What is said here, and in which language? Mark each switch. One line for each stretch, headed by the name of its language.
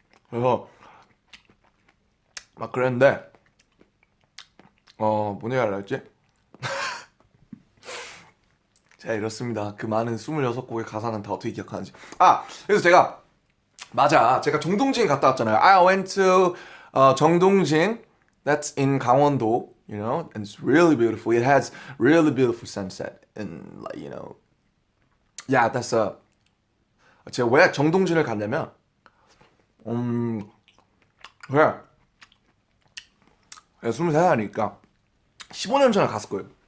Korean: 그래서 막 그랬는데 뭐냐 할라 했지? 제가 이렇습니다. 그 많은 26곡의 가사는 다 어떻게 기억하는지. 그래서 제가 정동진 갔다 왔잖아요.
English: I went to 정동진. That's in 강원도, and it's really beautiful. It has really beautiful sunset and yeah, that's
Korean: 제가 왜 정동진을 갔냐면 그래 23살이니까 15년 전에 갔을 거예요.